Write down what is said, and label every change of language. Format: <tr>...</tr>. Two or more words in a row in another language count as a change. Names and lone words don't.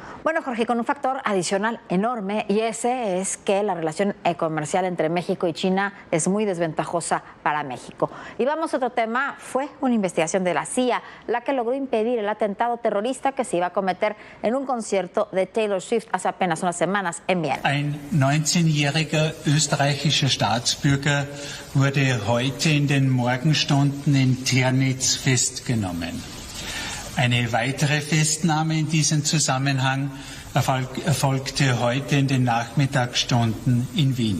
<es>Bueno, Jorge, con un factor adicional enorme, y ese es que la relación comercial entre México y China es muy desventajosa para México. Y vamos a otro tema, fue una investigación de la CIA la que logró impedir el atentado terrorista que se iba a cometer en un concierto de Taylor Swift hace apenas unas semanas en Viena.</es> <de>Ein 19-jähriger österreichischer Staatsbürger wurde heute in den Morgenstunden in Ternitz festgenommen. Eine weitere Festnahme in diesem Zusammenhang erfolgte heute in den Nachmittagsstunden in Wien.</de>